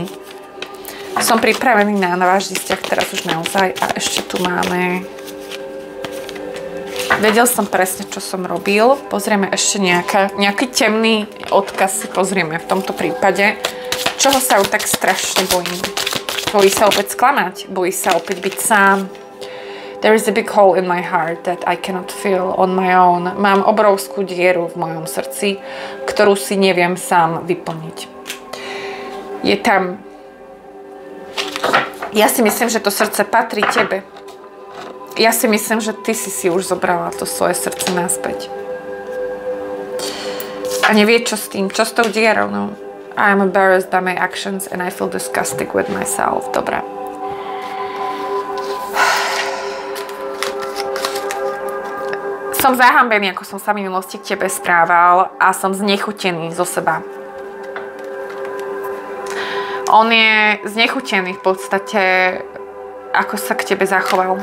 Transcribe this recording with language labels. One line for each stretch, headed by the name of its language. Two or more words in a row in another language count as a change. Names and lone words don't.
Slovak: Som pripravený na váš vzťah teraz už naozaj a ešte tu máme Vedel som presne, čo som robil. Pozrieme ešte nejaký temný odkaz si pozrieme v tomto prípade. Čoho sa tak strašne bojím? Bojí sa opäť sklamať, bojí sa opäť byť sám.
English: There is a big hole in my heart that I cannot fill on my own.
Slovak: Mám obrovskú dieru v mojom srdci, ktorú si neviem sám vyplniť. Je tam... Ja si myslím, že to srdce patrí tebe. Ja si myslím, že ty si už zobrala to svoje srdce naspäť. A nevie, čo s tým, čo s tou dierou, no.
English: I am embarrassed by my actions and I feel disgusted with myself.
Slovak: Dobre. Som zahambený, ako som sa v minulosti k tebe správal a som znechutený zo seba. On je znechutený v podstate, ako sa k tebe zachoval.